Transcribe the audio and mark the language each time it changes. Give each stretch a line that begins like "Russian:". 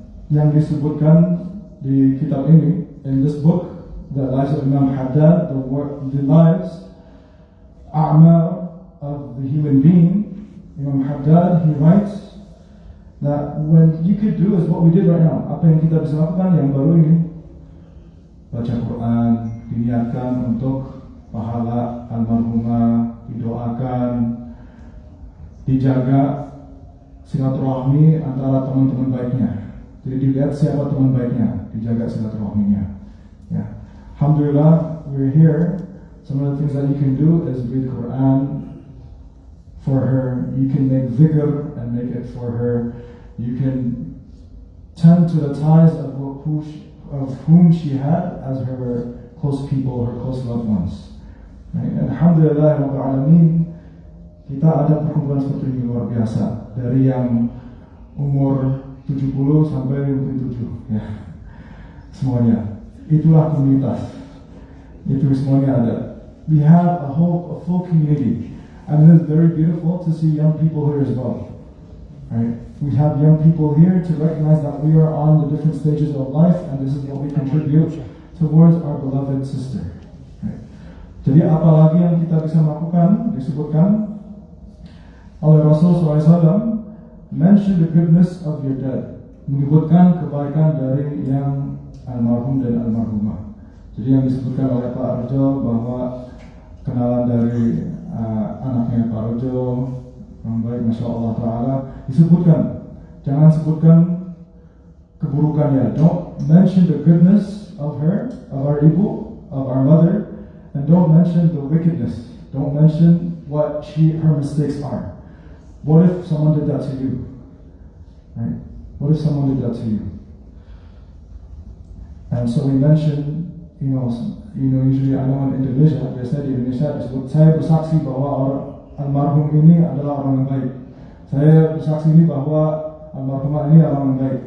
Indonesian: Yang disebutkan di kitab ini,
English: in this book, the lives of Imam Haddad, the lives, a'mal of the human being, Imam Haddad, he writes that when you could do is what we did right now.
Indonesian: Apa yang kita bisa lakukan yang baru ini, baca Quran, diniatkan untuk pahala almarhumah, didoakan, dijaga silaturahmi antara teman-teman baiknya. Jadi dilihat siapa teman baiknya, dijaga silaturahminya. Ya.
English: Alhamdulillah, we're here. Some of the things that you can do is read Quran for her. You can make dhikr and make it for her. You can tend to the ties of whom she had as her close people, her close loved ones. Right? And
Indonesian: alhamdulillah Rabbil Alamin, kita ada perkumpulan seperti ini luar biasa. Dari yang umur 70 sampai mungkin 7 ya. Semuanya. Itulah komunitas. Itu semuanya ada.
English: We have a full community. And it is very beautiful to see young people here as well. Right? We have young people here to recognize that we are on the different stages of life, and this is what we contribute towards our beloved sister. Right?
Indonesian: Jadi apa lagi yang kita bisa lakukan? Disebutkan oleh Rasul SAW,
English: mention the goodness of your dead.
Indonesian: Menyebutkan kebaikan dari yang almarhum dan almarhumah. Jadi yang disebutkan oleh Pak Arjo bahwa kenalan dari anaknya Pak Arjo, yang baik, Masya Allah Ta'ala, disebutkan. Jangan sebutkan keburukannya.
English: Don't mention the goodness of her, of our ibu, of our mother, and don't mention the wickedness. Don't mention what her mistakes are. What if someone did that to you? Right? What if someone did that to you? And so we mentioned, usually I know in Indonesia,
Indonesian: biasanya di Indonesia disebut, saya bersaksi bahwa almarhum ini adalah orang yang baik. Saya bersaksi ini bahwa almarhumah ini adalah orang yang baik.